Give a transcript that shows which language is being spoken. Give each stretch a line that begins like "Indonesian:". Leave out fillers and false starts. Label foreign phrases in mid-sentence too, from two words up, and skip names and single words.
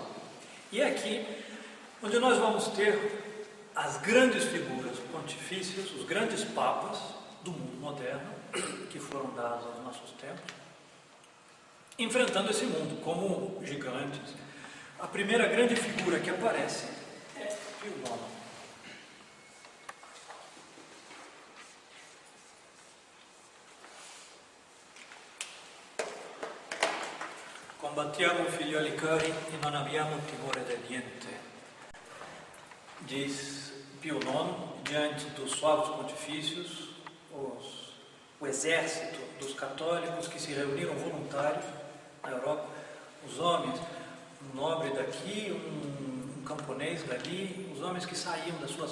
Portuguese: E é aqui onde nós vamos ter as grandes figuras pontifícias, os grandes papas do mundo moderno, que foram dados aos nossos tempos, enfrentando esse mundo como gigantes. A primeira grande figura que aparece é Pio IX.
Italian: Combattiamo, figlioli cari, e non abbiamo timore del niente,
Portuguese: diz Pio IX, diante dos suaves pontifícios, o exército dos católicos que se reuniram voluntários na Europa, os homens, um nobre daqui, um camponês dali, os homens que saíam das suas